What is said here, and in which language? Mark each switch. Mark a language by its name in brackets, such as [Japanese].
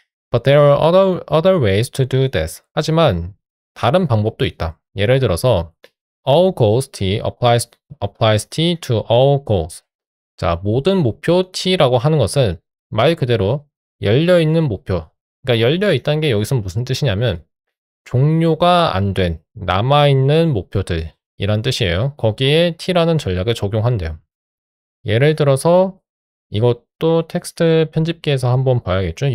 [English] But there are other ways to do this. [Korean] 하지만 다른 방법도 있다. 예를 들어서 [English] all goals t applies t to all goals. [Korean] 자, 모든 목표 t라고 하는 것은 말 그대로 열려있는 목표. 그러니까 열려있다는 게 여기서 무슨 뜻이냐면 종료가 안 된 남아있는 목표들 이란 뜻이에요. 거기에 t라는 전략을 적용한대요. 예를 들어서 이것도 텍스트 편집기에서 한번 봐야겠죠.